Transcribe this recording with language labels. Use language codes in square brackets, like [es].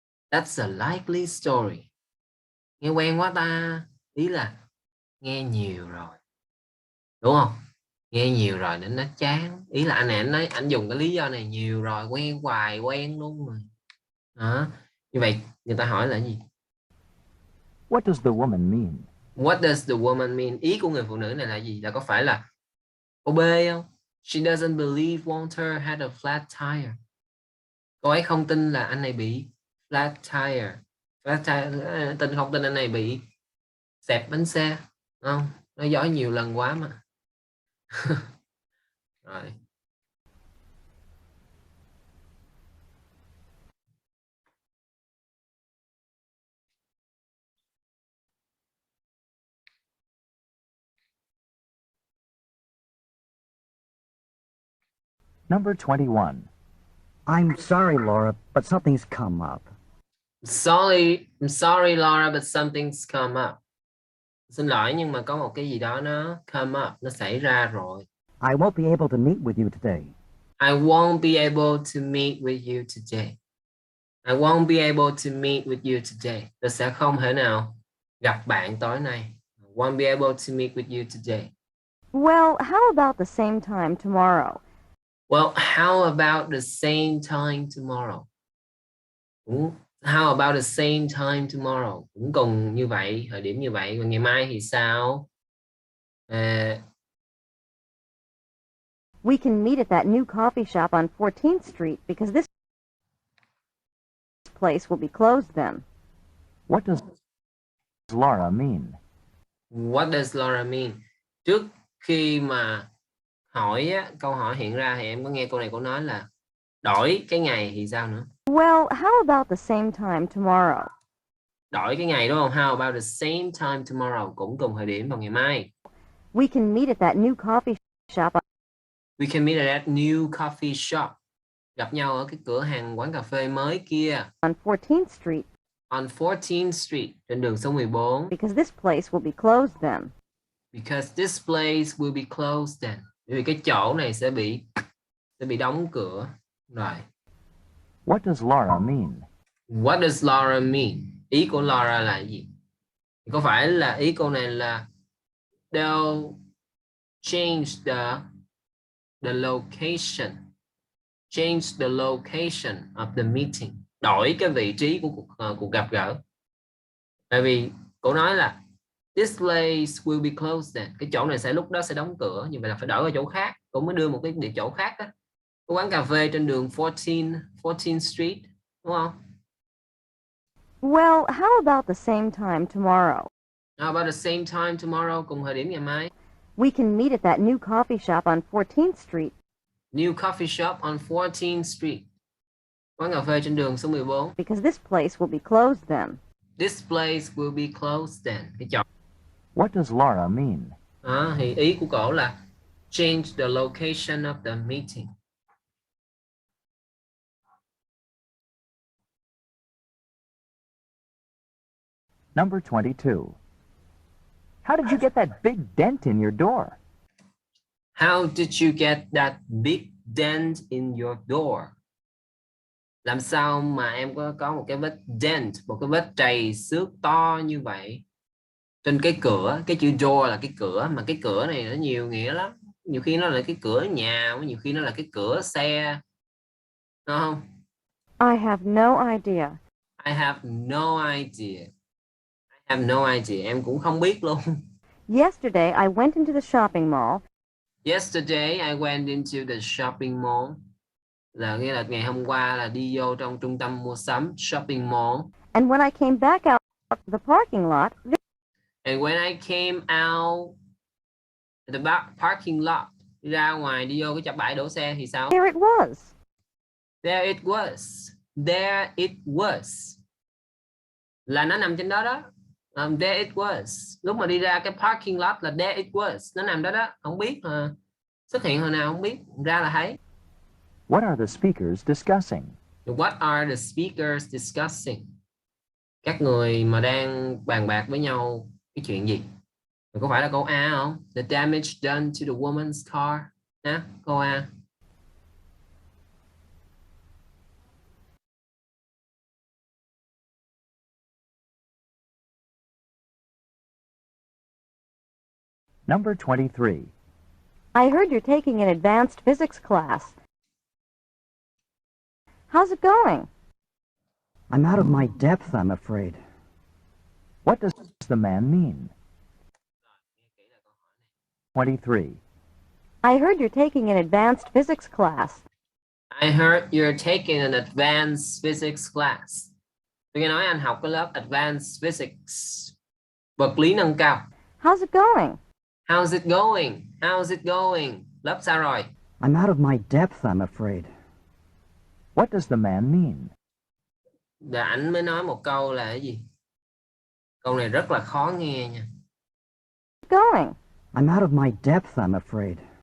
[en] That's a likely story. [vi] Nghe quen quá ta. Ý là nghe nhiều rồi. Đúng không? Nghe nhiều rồi nên nó chán. Ý là anh này anh nói, anh dùng cái lý do này nhiều rồi, quen hoài, quen luôn rồi. Đó. Như vậy người ta hỏi là gì? [en] What does the woman mean? What does the woman mean? [vi] Ý của người phụ nữ này là gì? Là có phải là câu B không? [en] She doesn't believe Walter had a flat tire. [vi] Cô ấy không tin là anh này bị flat tire. Flat tire, không tin anh này bị xẹp bánh xe. Không? Nói dối nhiều lần quá mà. Rồi. [en] Number 21. I'm sorry, Laura, but something's come up. I'm sorry Laura, but something's come up. [vi] Xin lỗi nhưng mà có một cái gì đó nó come up, nó xảy ra rồi. [en] I won't be able to meet with you today. I won't be able to meet with you today. I won't be able to meet with you today. [vi] Tôi sẽ không thể nào gặp bạn tối nay. [en] I won't be able to meet with you today. Well, how about the same time tomorrow? Well, how about the same time tomorrow? How about the same time tomorrow? [vi] Cũng cùng như vậy, thời điểm như vậy. Còn ngày mai thì sao? [en] We can meet at that new coffee shop on 14th Street because this place will be closed then. What does Laura mean? What does Laura mean? [vi] Trước khi mà hỏi á, câu hỏi hiện ra thì em có nghe cô nói là đổi cái ngày thì sao nữa? [en] Well, how about the same time tomorrow? [vi] Đổi cái ngày đúng không? [en] How about the same time tomorrow? [vi] Cũng cùng thời điểm vào ngày mai. [en] We can meet at that new coffee shop. We can meet at that new coffee shop. [vi] Gặp nhau ở cái cửa hàng quán cà phê mới kia. [en] On 14th Street. On 14th Street, [vi] trên đường số 14. [en] Because this place will be closed then. Because this place will be closed then. [vi] Bởi vì cái chỗ này sẽ bị đóng cửa. Rồi. [en] What does Laura mean? What does Laura mean? [vi] Ý của Laura là gì? Có phải là ý cô này là [en] they'll change the location. Change the location of the meeting. [vi] Đổi cái vị trí của cuộc gặp gỡ. Tại vì cô nói là [en] this place will be closed then. [vi] Cái chỗ này lúc đó sẽ đóng cửa. Như vậy là phải đổi ở chỗ khác. Cô mới đưa một cái địa chỗ khác đó. Cái quán cà phê trên đường 14th Street. Đúng không? [en] Well, how about the same time tomorrow? How about the same time tomorrow? [vi] Cùng thời điểm ngày mai. [en] We can meet at that new coffee shop on 14th Street. New coffee shop on 14th Street. [vi] Quán cà phê trên đường số 14. [en] Because this place will be closed then. This place will be closed then. [vi] Cái chỗ. [en] What does Laura mean? [vi] Thì ý của cổ là [en] change the location of the meeting. Number 22. How did you get that big dent in your door? How did you get that big dent in your door? [vi] Làm sao mà em có một cái vết dent, một cái vết trầy xước to như vậy trên cái cửa? Cái chữ door là cái cửa, mà cái cửa này nó nhiều nghĩa lắm. Nhiều khi nó là cái cửa nhà, nhiều khi nó là cái cửa xe, đúng không? [en] I have no idea. I have no idea. I have no idea. [vi] Em cũng không biết luôn. [en] Yesterday I went into the shopping mall. Yesterday I went into the shopping mall. [vi] Là nghĩa là ngày hôm qua là đi vô trong trung tâm mua sắm, shopping mall. [en] And when I came back out the parking lot. And when I came out the parking lot, [vi] đi ra ngoài đi vô cái bãi đổ xe thì sao? [en] There it was. There it was. There it was. [vi] Là nó nằm trên đó đó. [en] There it was. [vi] Lúc mà đi ra cái parking lot là [en] there it was. [vi] Nó nằm đó đó. Không biết xuất hiện hồi nào không biết. Ra là thấy. [en] What are the speakers discussing? What are the speakers discussing? [vi] Các người mà đang bàn bạc với nhau cái chuyện gì? Có phải là câu A không? [en] The damage done to the woman's car. [vi] Nè, câu A. [en] Number 23. I heard you're taking an advanced physics class. How's it going? I'm out of my depth, I'm afraid. What does the man mean? 23. I heard you're taking an advanced physics class. I heard you're taking an advanced physics class. [vi] Tôi nghe nói anh học cái lớp advanced physics, vật lý nâng cao. [en] How's it going? How's it going? How's it going? [vi] Lớp sao rồi? [en] I'm out of my depth, I'm afraid. What does the man mean? [vi] Và anh mới nói một câu là cái gì? Câu này rất là khó nghe nha. [en] Going. I'm out of my depth, I'm afraid.